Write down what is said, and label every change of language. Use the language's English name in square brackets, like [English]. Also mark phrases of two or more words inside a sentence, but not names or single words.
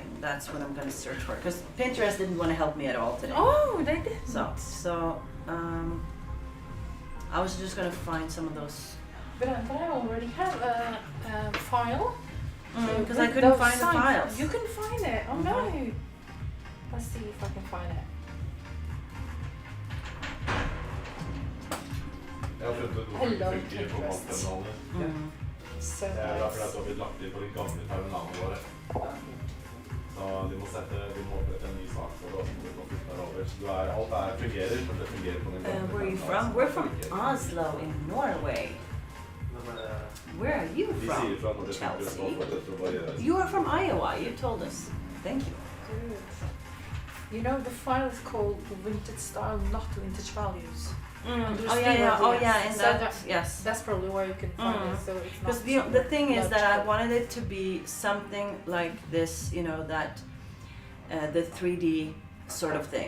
[English] That's what I'm gonna search for. Because Pinterest didn't want to help me at all today. Oh, they did. So I was just gonna find some of those. But I already have a file. Because I couldn't Those find the signs. files. You couldn't find it. Oh no. Let's see if I can find it. [Norwegian] Jeg har funnet ut [English] Hello, [Norwegian] noen funker på terminalene. [English] So [Norwegian] Det er derfor [English] nice. [Norwegian] det har blitt lagt inn på de gamle terminalene våre. Så de må opprette en ny sak for å flytte over. Så alt fungerer, men det fungerer på den gamle [English] Where are you from? We're from Oslo in Norway. Where are you [Norwegian] De [English] from? [Norwegian] sier fra når det funker, så [English] Chelsea. [Norwegian] fortsetter å variere. [English] You are from Iowa. You told us. Thank you. Good. You know, the file is called Vintage Style, Not Vintage Values. Oh yeah. In So that, yes. That's probably where you can find it. So it's not. Because the thing is that I logical. wanted it to be something like this, that the 3D sort of thing,